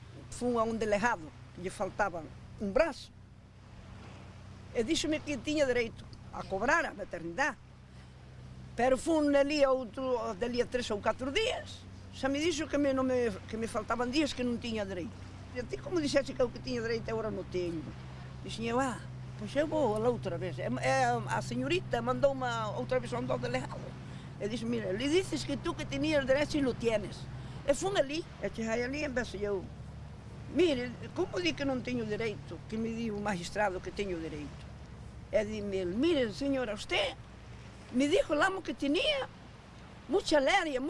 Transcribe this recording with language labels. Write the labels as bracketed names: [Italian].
[Galician] Fun a un delegado que lle faltaba un brazo. E díxome que tiña dereito a cobrar a maternidade. Pero fun ali dali a 3 ou 4 días. Xa me dixo que me faltaban días que non tiña dereito. E ti como dixese que eu que tiña dereito agora non teño. Dixen eu, pois eu vou a outra vez. A señorita mandoume outra vez ao delegado. E dixo, [Spanish] mira, le dices que tú que tenías derecho e lo tienes. [Galician] E fun ali, e chegai ali e empecé eu. Mire, como di que non teño dereito? Que me di o magistrado que teño dereito. E dime, [Spanish] mire, señora, usted me dijo el amo que tenía mucha leria.